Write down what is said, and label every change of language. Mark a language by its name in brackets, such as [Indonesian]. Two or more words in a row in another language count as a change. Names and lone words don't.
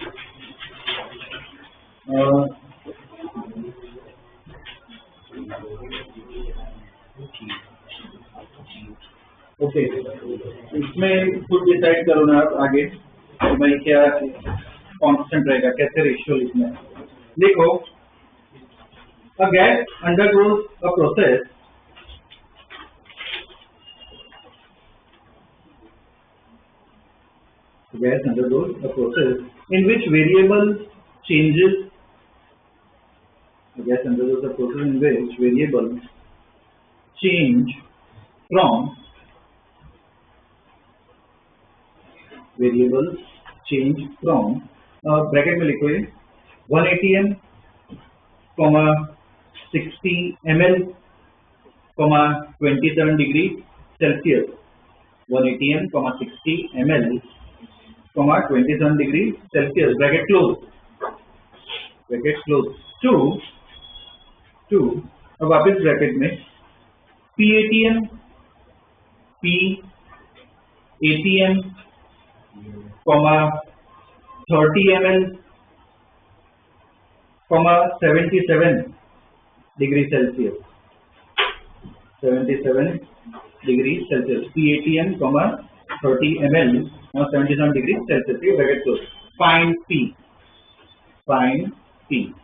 [Hindi] ओके, इसमें खुद डिसाइड करो ना आप आगे तो भाई क्या कांस्टेंट रहेगा, कैसे रेशियो लिखना है। [English] देखो, a gas undergoes a process gas undergoes a process in which variable changes. The gas undergoes a process in which variable change from bracket [Hindi] में लिखो ये [English] 1 atm, 60 ml, 27 degree Celsius. 1 atm, 60 ml, 27 degree Celsius. Bracket close. to [Hindi] अब वापस ब्रैकेट में [English] PATM, 30 ml, 77 degree Celsius. 77 degree Celsius. PATM, 30 ml, 77 degree Celsius. ये bracket close. Find P.